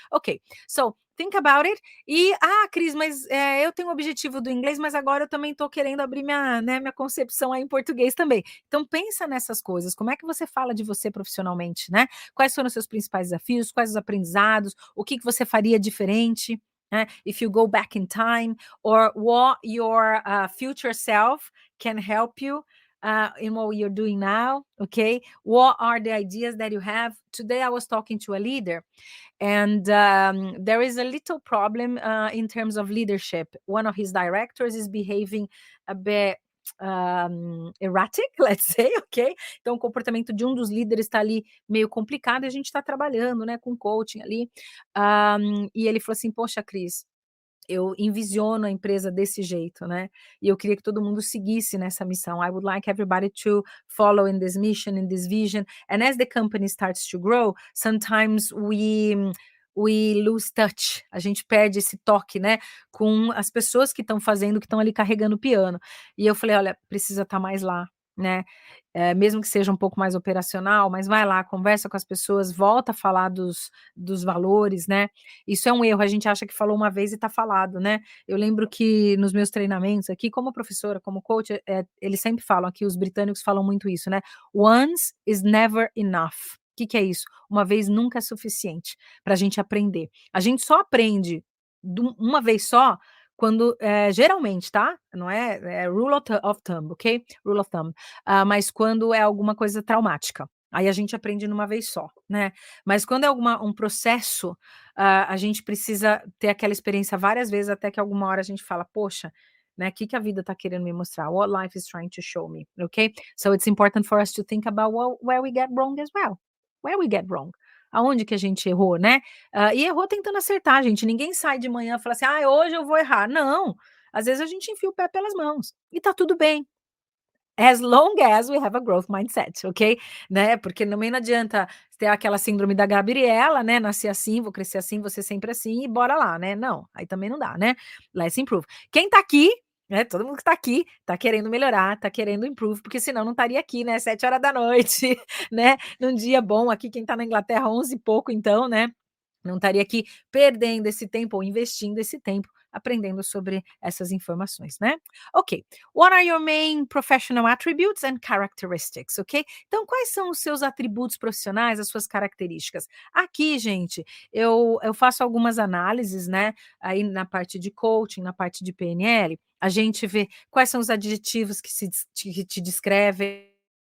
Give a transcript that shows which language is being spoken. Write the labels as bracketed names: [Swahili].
[English] Ok, so think about it. [Portuguese] E, Cris, mas eu tenho o objetivo do inglês, mas agora eu também estou querendo abrir minha concepção aí em português também. Então pensa nessas coisas, como é que você fala de você profissionalmente, né? Quais foram os seus principais desafios, quais os aprendizados, o que você faria diferente, né? [English] If you go back in time, or what your future self can help you in what you're doing now, okay? What are the ideas that you have? Today I was talking to a leader, and there is a little problem in terms of leadership. One of his directors is behaving a bit erratic, let's say, ok? [Portuguese] Então, o comportamento de um dos líderes está ali meio complicado e a gente está trabalhando, né, com coaching ali. E ele falou assim: Poxa, Cris, eu envisiono a empresa desse jeito, né? E eu queria que todo mundo seguisse nessa missão. [English] I would like everybody to follow in this mission, in this vision. And as the company starts to grow, sometimes we lose touch. [Portuguese] A gente perde esse toque, né? Com as pessoas que estão fazendo, que estão ali carregando o piano. E eu falei, olha, precisa estar mais lá, né? Mesmo que seja um pouco mais operacional, mas vai lá, conversa com as pessoas, volta a falar dos valores, né? Isso é um erro, a gente acha que falou uma vez e está falado, né? Eu lembro que nos meus treinamentos aqui, como professora, como coach, eles sempre falam aqui, os britânicos falam muito isso, né? [English] Once is never enough. [Portuguese] O que é isso? Uma vez nunca é suficiente para a gente aprender. A gente só aprende uma vez só quando, geralmente, tá? Não é [English] rule of thumb, [Portuguese] ok? Rule of thumb. Mas quando é alguma coisa traumática. Aí a gente aprende numa vez só, né? Mas quando é um processo, a gente precisa ter aquela experiência várias vezes até que alguma hora a gente fala, poxa, né? O que a vida está querendo me mostrar? [English] What life is trying to show me, okay? So it's important for us to think about where we get wrong as well. Where we get wrong. [Portuguese] Aonde que a gente errou, né? E errou tentando acertar, gente. Ninguém sai de manhã e fala assim, hoje eu vou errar. Não. Às vezes a gente enfia o pé pelas mãos. E tá tudo bem. [English] As long as we have a growth mindset, ok? [Portuguese] Né? Porque também não adianta ter aquela síndrome da Gabriela, né? Nascer assim, vou crescer assim, vou ser sempre assim e bora lá, né? Não, aí também não dá, né? [English] Let's improve. [Portuguese] Quem tá aqui, né? Todo mundo que tá aqui tá querendo melhorar, tá querendo improve, porque senão não estaria aqui, né? 7 horas da noite, né? Num dia bom aqui, quem tá na Inglaterra, 11 e pouco, então, né? Não estaria aqui perdendo esse tempo ou investindo esse tempo aprendendo sobre essas informações, né? Ok. [English] What are your main professional attributes and characteristics, ok? [Portuguese] Então, quais são os seus atributos profissionais, as suas características? Aqui, gente, eu faço algumas análises, né? Aí na parte de coaching, na parte de PNL, a gente vê quais são os adjetivos que te descrevem.